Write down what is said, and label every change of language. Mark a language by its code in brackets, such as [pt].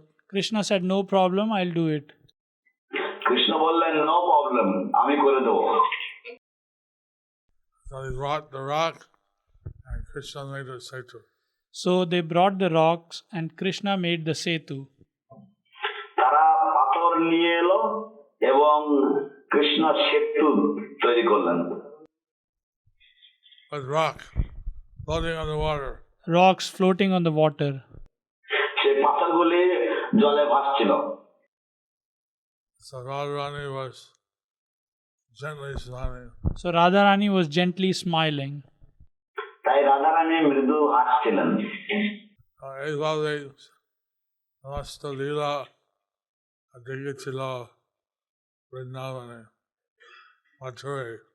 [en] Krishna said, no problem, I'll do it. [bn] Krishna বললেন [en] no problem, [bn] আমি করে দেবো। [en] So he brought the rock and Krishna made a setu. So they brought the rocks and Krishna made the setu. [bn] তারা পাথর নিয়ে এলো এবং কৃষ্ণ সেতু তৈরি করলেন। [en] with rock floating on the water. rocks floating on the water. [bn] সেই পাথরগুলি জলে ভাসছিল। [en] So Radharani was gently smiling. So Radharani was gently smiling. [bn] তাই রাধারানী মৃদু হাসছিলেন। এইভাবে সমস্ত লীলা দেখেছিল বৃন্দাবনে, মথুরায়।